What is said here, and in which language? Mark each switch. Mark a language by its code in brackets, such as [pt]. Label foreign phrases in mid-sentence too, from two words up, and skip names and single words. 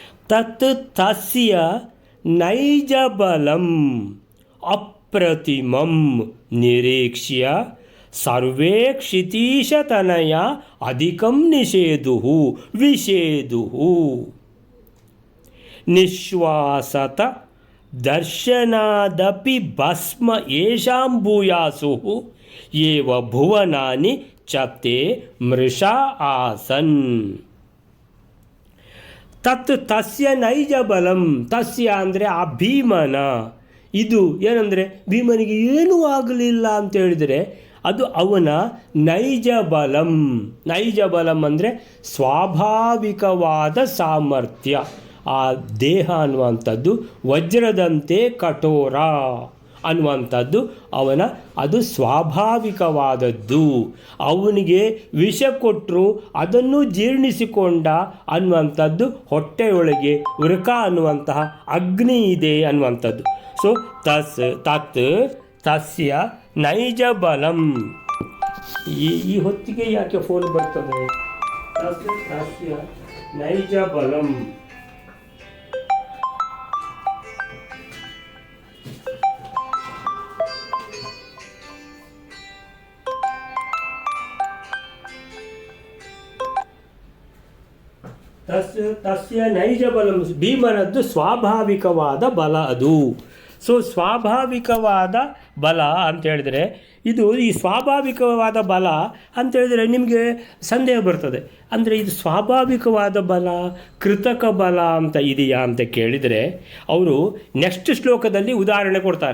[sa] ತತ್ ತಸ್ಯ ನೈಜ ಬಲಂ ಅಪ್ರತಿಮಂ ನಿರೀಕ್ಷ್ಯ ಸರ್ವೇ ಕ್ಷಿತೀಶತನಯ ಅಧಿಕಂ ನಿಷೇಧುಃ ವಿಷೇಧುಃ ನಿಶ್ವಾಸತ ದರ್ಶನಾದಪಿ ಭಸ್ಮ ಯೇಷಾಂ ಭೂಯಾಸುಃ ಏವ ಭುವನಾನಿ ಚತೆ ಮೃಷಾ ಆಸನ್. ತತ್ ತಸ್ಯ ನೈಜ ಬಲಂ, [kn] ತಸ್ಯ ಅಂದರೆ ಆ ಭೀಮನ, ಇದು ಏನಂದರೆ ಭೀಮನಿಗೆ ಏನೂ ಆಗಲಿಲ್ಲ ಅಂತ ಹೇಳಿದರೆ ಅದು ಅವನ [sa] ನೈಜ ಬಲಂ. ನೈಜ ಬಲಂ [kn] ಅಂದರೆ ಸ್ವಾಭಾವಿಕವಾದ ಸಾಮರ್ಥ್ಯ. ಆ ದೇಹ ಅನ್ನುವಂಥದ್ದು ವಜ್ರದಂತೆ ಕಠೋರ ಅನ್ನುವಂಥದ್ದು ಅದು ಸ್ವಾಭಾವಿಕವಾದದ್ದು. ಅವನಿಗೆ ವಿಷ ಕೊಟ್ಟರು ಅದನ್ನು ಜೀರ್ಣಿಸಿಕೊಂಡ ಅನ್ನುವಂಥದ್ದು ಹೊಟ್ಟೆಯೊಳಗೆ ವೃಕ ಅನ್ನುವಂತಹ ಅಗ್ನಿ ಇದೆ ಅನ್ನುವಂಥದ್ದು. [sa] ಸೊ ತತ್ ತಸ್ಯ ನೈಜ ಬಲಂ. [kn] ಈ ಹೊತ್ತಿಗೆ ಯಾಕೆ ಫೋನ್ ಬರ್ತದೆ? [sa] ತಸ್ಯ ನೈಜ ಬಲಂ. ತಸ್ಯ ನೈಜ ಬಲಂ, [kn] ಭೀಮನದ್ದು ಸ್ವಾಭಾವಿಕವಾದ ಬಲ ಅದು. ಸೊ ಸ್ವಾಭಾವಿಕವಾದ ಬಲ ಅಂತ ಹೇಳಿದರೆ ಇದು ಈ ಸ್ವಾಭಾವಿಕವಾದ ಬಲ ಅಂತೇಳಿದರೆ ನಿಮಗೆ ಸಂದೇಹ ಬರ್ತದೆ. ಅಂದರೆ ಇದು ಸ್ವಾಭಾವಿಕವಾದ ಬಲ ಕೃತಕ ಬಲ ಅಂತ ಇದೆಯಾ ಅಂತ ಕೇಳಿದರೆ ಅವರು ನೆಕ್ಸ್ಟ್ ಶ್ಲೋಕದಲ್ಲಿ ಉದಾಹರಣೆ ಕೊಡ್ತಾರೆ.